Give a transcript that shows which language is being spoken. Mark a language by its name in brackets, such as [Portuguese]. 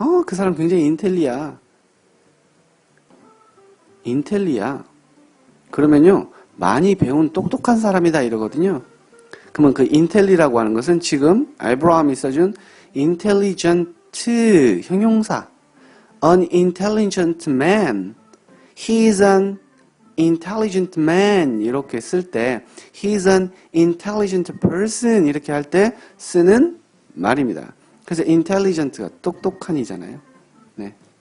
[Korean] 그 사람 굉장히 인텔리야. 그러면요, 많이 배운 똑똑한 사람이다 이러거든요. 그러면 그 인텔리라고 하는 것은 지금 알브라함이 써준 [English] intelligent [Korean] 형용사. [English] An intelligent man. He is an intelligent man. [Korean] 이렇게 쓸 때 [English] he is an intelligent person [Korean] 이렇게 할 때 쓰는 말입니다. 그래서 intelligent가 똑똑한이잖아요. 네.